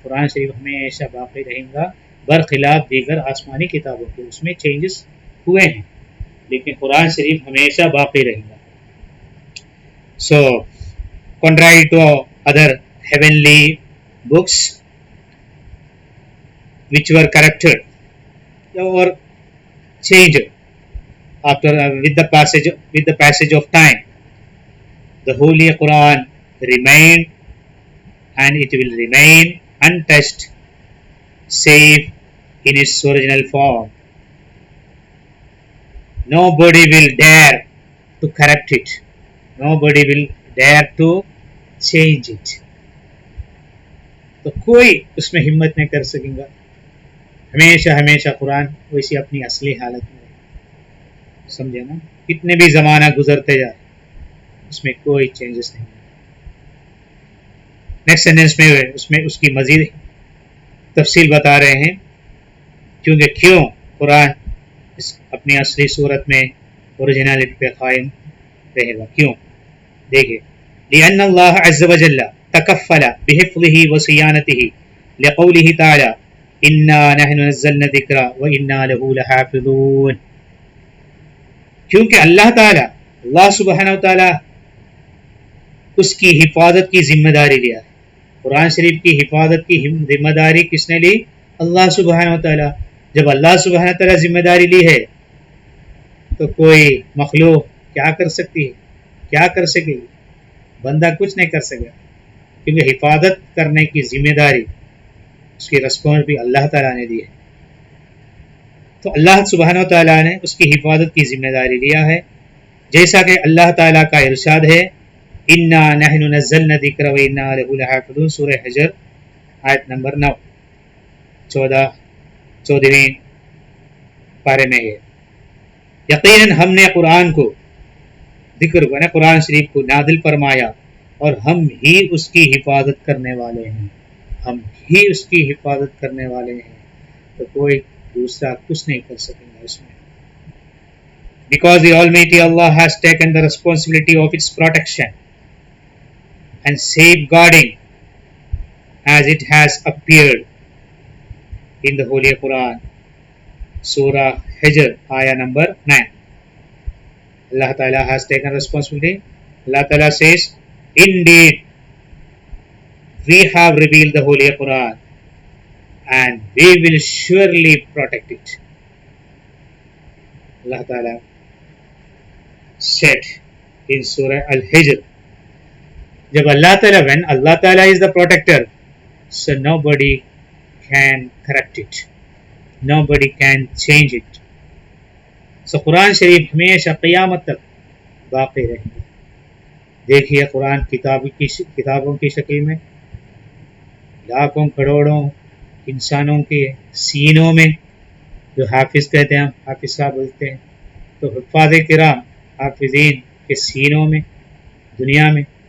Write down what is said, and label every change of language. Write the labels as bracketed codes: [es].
[ur] قرآن شریف ہمیشہ باقی رہیں گا برخلاف دیگر آسمانی کتابوں کے. اس میں چینجز ہوئے ہیں لیکن قرآن شریف ہمیشہ باقی رہے گا. [en] So contrary to other heavenly books which were corrupted or changed after with the passage of time, the Holy Quran remained and it will remain untouched, safe in its original form. Nobody will dare to corrupt it. Nobody will dare to change it. [ur] تو کوئی اس میں ہمت نہیں کر سکیں گا. ہمیشہ قرآن ویسی اپنی اصلی حالت میں رہے. سمجھے نا؟ کتنے بھی زمانہ گزرتے جائے اس میں کوئی چینجز نہیں. نیکسٹ سینٹنس میں اس کی مزید تفصیل بتا رہے ہیں کیوں قرآن اپنی اصلی صورت میں اوریجنالٹی پہ قائم رہے گا. کیوں؟ دیکھیے: [ar] لأن اللہ عز وجل تکفل بحفظه وصیانته لقوله تعالی انا نحن نزلنا الذکر وانا له لحافظون. [ur] کیونکہ اللہ سبحانہ وتعالی اس کی حفاظت کی ذمہ داری لیا ہے. قرآن شریف کی حفاظت کی ذمہ داری کس نے لی؟ اللہ سبحانہ وتعالی. جب اللہ سبحانہ وتعالی ذمہ داری لی ہے تو کوئی مخلوق کیا کر سکتی ہے؟ کیا کر سکے گی؟ بندہ کچھ نہیں کر سکے، کیونکہ حفاظت کرنے کی ذمہ داری اس کی رسپانس بھی اللہ تعالیٰ نے دی ہے. تو اللہ سبحانہ وتعالیٰ نے اس کی حفاظت کی ذمہ داری لیا ہے، جیسا کہ اللہ تعالیٰ کا ارشاد ہے: [ar] انا نحن نزلنا الذکر وانا له لحافظون. [ur] سورہ حجر آیت نمبر 9 14ویں پارے میں ہے. یقیناً ہم نے قرآن کو ذکر کو قرآن شریف کو نازل فرمایا اور ہم ہی اس کی حفاظت کرنے والے ہیں. ہم ہی اس کی حفاظت کرنے والے ہیں، تو کوئی دوسرا کچھ نہیں کر سکے گا اس میں. [en] Because the Almighty Allah has taken the responsibility of its protection and safeguarding as it has appeared in the Holy Quran. Surah Hijr, ayah number 9. Allah Ta'ala has taken responsibility. Allah Ta'ala says, indeed, we have revealed the Holy Quran and we will surely protect it. Allah Ta'ala said in Surah Al-Hijr, when Allah Ta'ala is the protector, so nobody can correct it. Nobody can change it. So [ur] قرآن شریف ہمیشہ قیامت تک باقی رہیں گے. دیکھیے قرآن کتابوں کی شکل میں لاکھوں کروڑوں انسانوں کے سینوں میں، جو حافظ کہتے ہیں، حافظ صاحب بولتے ہیں، تو حفاظ کرام حافظین کے سینوں میں دنیا میں.